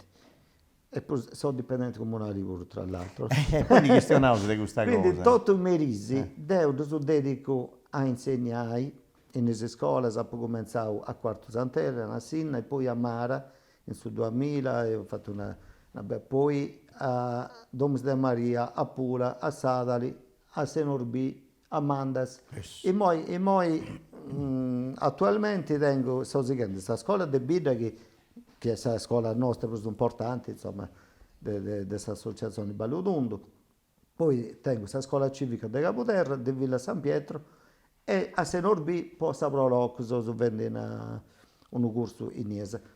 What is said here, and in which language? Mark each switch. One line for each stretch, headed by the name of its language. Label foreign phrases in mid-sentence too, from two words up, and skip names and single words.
Italian: E poi sono dipendente comunale pure, tra l'altro. Quindi questionavo di questa Quindi cosa. tutto il mese devo dedico a insegnare in queste scuole, ho cominciato a Quarto Sant'Elena, a Sinna e poi a Mara, in su 2000, e ho fatto poi a Domus de Maria, a Pula, a Sadali, a Senorbì, a Mandas. E poi attualmente sto seguendo questa scuola di Bida che è la scuola nostra più importante, insomma, di questa associazione Balludundo. Poi tengo questa scuola civica di Capoterra, di Villa San Pietro, e a Senorbì posso provare su vendere un corso in Iesa.